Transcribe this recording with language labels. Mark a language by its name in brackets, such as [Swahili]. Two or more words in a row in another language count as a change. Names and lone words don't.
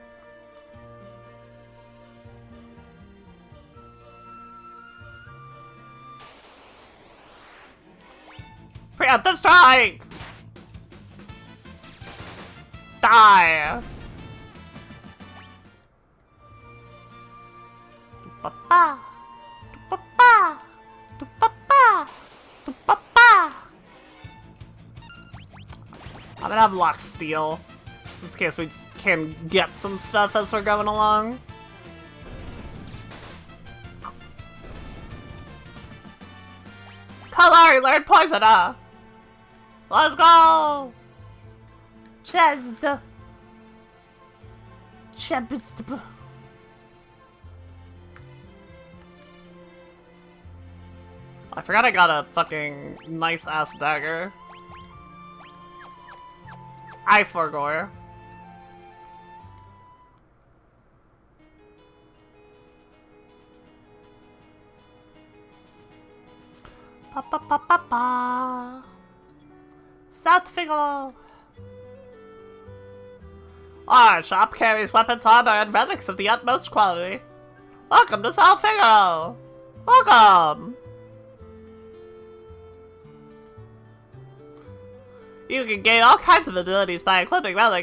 [English] Preemptive strike! Die! ba. Do ba ba. Do ba ba. Do ba ba. I'm gonna have Lock Steal, in case we just can get some stuff as we're going along. Kalari learned Poison, huh? Let's go! Chest. I forgot I got a fucking nice-ass dagger. I forgore. Pa pa pa pa pa. South Figaro. Our shop carries weapons, armor, and relics of the utmost quality. Welcome to South Figaro. Welcome. You can gain all kinds of abilities by equipping relics.